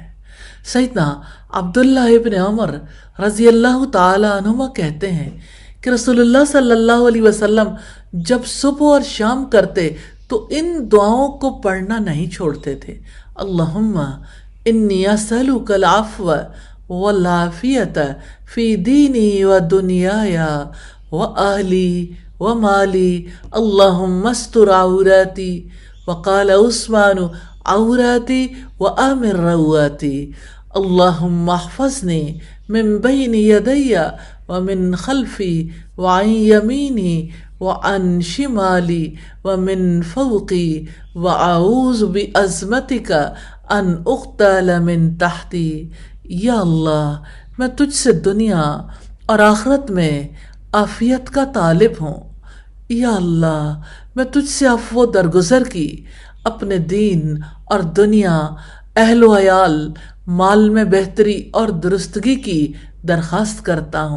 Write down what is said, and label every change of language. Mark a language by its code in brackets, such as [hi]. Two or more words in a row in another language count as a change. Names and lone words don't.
[ur] سیدنا عبداللہ ابن عمر [ar] رضی اللہ تعالی عنہما [ur] کہتے ہیں کہ رسول اللہ [ar] صلی اللہ علیہ وسلم [ur] جب صبح اور شام کرتے تو ان دعاؤں کو پڑھنا نہیں چھوڑتے تھے۔ [ar] اللہم انی اسألک العفو والعافیت فی دینی و دنیای و اہلی و مالی، اللہم استر عوراتی، وقال عثمان عوراتی و آمن رواتی، اللہم احفظنی من بین یدی ومن خلفی وعن یمینی وعن شمالی ومن فوقی واعوذ بعظمتک ان اغتال من تحتی۔ [ur] یا اللہ، میں تجھ سے دنیا اور آخرت میں عافیت کا طالب ہوں۔ یا اللہ، میں تجھ سے عفو و درگزر کی، اپنے دین اور دنیا، اہل و عیال، مال میں بہتری اور درستگی کی درخواست کرتا ہوں۔